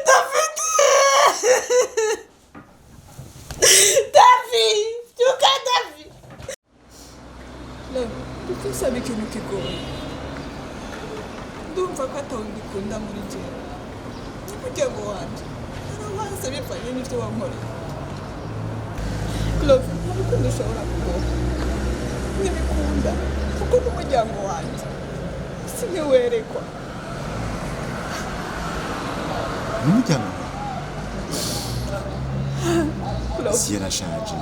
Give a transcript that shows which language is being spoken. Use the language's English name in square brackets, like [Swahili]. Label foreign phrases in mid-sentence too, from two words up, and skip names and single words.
[Rundi] David! David! Juga David! Love, tukisaba ikintu kigoye. Ndumva ko atawubikunda muri jewe. Umuryango wanje. Arabanza bivanye n'ivyo wankoreye. Love, ntabwo ndashobora kugoha. Ntibikunda. Kuko n'umuryango wanje. Singe werekwa. Umuryango? Si yarashaje.